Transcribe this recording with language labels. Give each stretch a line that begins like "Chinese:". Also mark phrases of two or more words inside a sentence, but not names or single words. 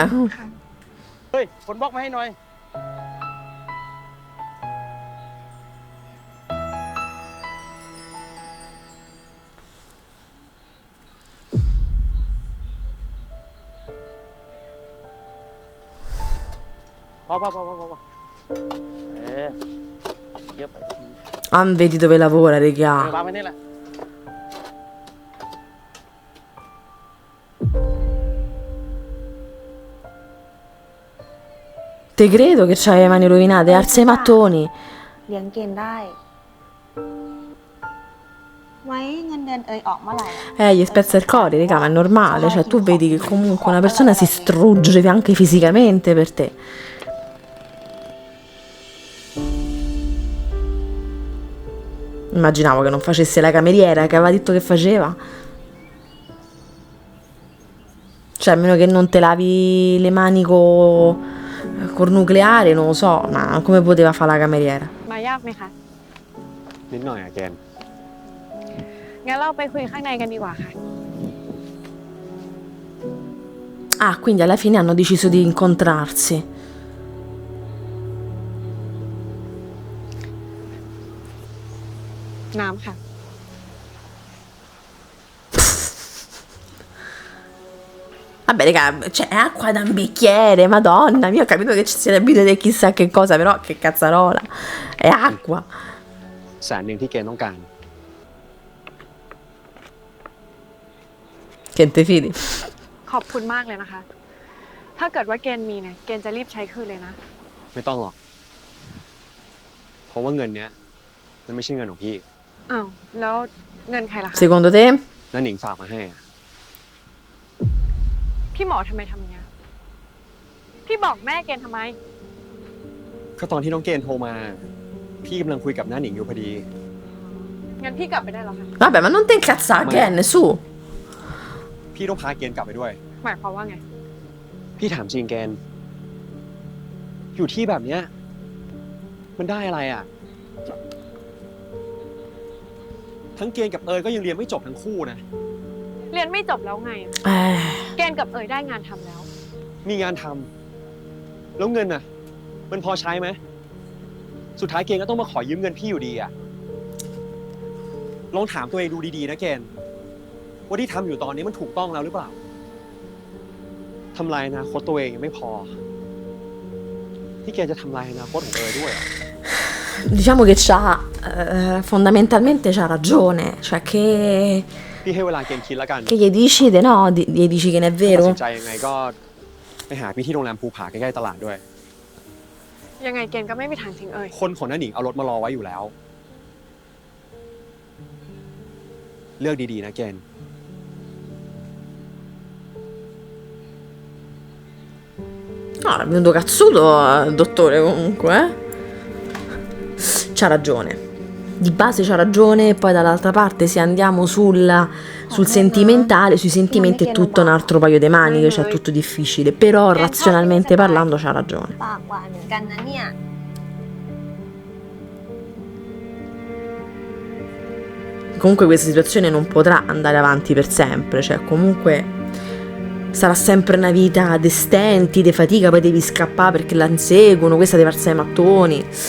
Thai: เฮ้ยคนบล็อกมาให้หน่อย พอเยอะไป
Italian: Ah, vedi dove lavora,
Thai: วาง
Italian: regà.
Thai: ไว้นี่แหละ
Italian: Te credo che c'hai le mani rovinate, alza i mattoni.
Thai: เลี้ยงเกณฑ์ได้ ไว้เงินเดือนเอยออกเมื่อไหร่อะ
Italian: Gli spezza il cuore, regà, ma è normale. Cioè, tu vedi che comunque una persona si strugge anche fisicamente per te. Immaginavo che non facesse la cameriera, che aveva detto che faceva. Cioè, a meno che non te lavi le mani col nucleare, non lo so, ma come poteva fare la cameriera?
Thai: มายากไหมคะ นิดหน่อยอะเกณฑ์ งั้นเราไปคุยข้างในกันดีกว่าค่ะ
Italian: Ah, quindi alla fine hanno deciso di incontrarsi.
Thai: น้ำค่ะ
Italian: Vabbè, raga, c'è acqua da un bicchiere, madonna mia, ho capito che ci siete abituati a chissà che cosa, però che cazzarola, è acqua.
Thai: 100,000ที่เกณฑ์ต้องการ
Italian: Che te fidi?
Thai: ขอบคุณมากเลยนะคะ ถ้าเกิดว่าเกณฑ์มีเนี่ย เกณฑ์จะรีบใช้คืนเลยนะ ไม่ต้องหรอก เพราะว่าเงินเนี้ยมันไม่ใช่เงินของพี่ อ้าว แล้วเงินใครล่ะคะ
Italian: Secondo te?
Thai: นั่นหนิงฝากมาให้อะ พี่หมอทำไมทำอย่างเงี้ย พี่บอกแม่เกณฑ์ทำไม ก็ตอนที่น้องเกณฑ์โทรมา พี่กำลังคุยกับน้าหนิงอยู่พอดี งั้นพี่กลับไปได้แล้วค่ะ
Italian: Vabbè, ma non te incazzare, Ken, su.
Thai: พี่ต้องพาเกณฑ์กลับไปด้วย หมายความว่าไง พี่ถามจริงเกณฑ์อยู่ที่แบบเนี้ยมันได้อะไรอ่ะ ทั้งเกณฑ์กับเอยก็ยังเรียนไม่จบทั้งคู่นะ เรียนไม่จบแล้วไง เกณฑ์กับเอ๋ยได้งานทำแล้ว มีงานทำแล้วเงินน่ะ มันพอใช้ไหมสุดท้ายเกณฑ์ก็ต้องมาขอยืมเงินพี่อยู่ดีอ่ะลองถามตัวเองดูดีๆนะเกณฑ์ว่าที่ทำอยู่ตอนนี้มันถูกต้องแล้วหรือเปล่าทำลายอนาคตตัวเองยังไม่พอที่เกณฑ์จะทำลายอนาคตของเอยด้วยอ่ะ
Italian: Diciamo che fondamentalmente c'ha ragione, cioè che
Thai: พี่ให้เวลาเกณฑ์คิดแล้วกัน
Italian: gli decide, no? Gli dici che non è
Thai: ตัด
Italian: vero?
Thai: สินใจยังไงก็ไปหาพี่ที่โรงแรมภูผาใกล้ๆตลาดด้วย ยังไงเกณฑ์ก็ไม่มีทางทิ้งเอ๋ย คนของน้าหนิงเอารถมารอไว้อยู่แล้ว เลือกดีๆนะเกณฑ์
Italian: No, è venuto cazzuto il dottore comunque, eh? C'ha ragione. Di base c'ha ragione, poi dall'altra parte se andiamo sul sentimentale, sui sentimenti è tutto un altro paio di maniche, cioè è tutto difficile, però razionalmente parlando c'ha ragione.
Thai: ปากหวานเหมือนกันนะเนี่ย
Italian: Comunque questa situazione non potrà andare avanti per sempre, cioè comunque sarà sempre una vita di stenti, di fatica, poi devi scappare perché la inseguono, questa deve farsi ai mattoni.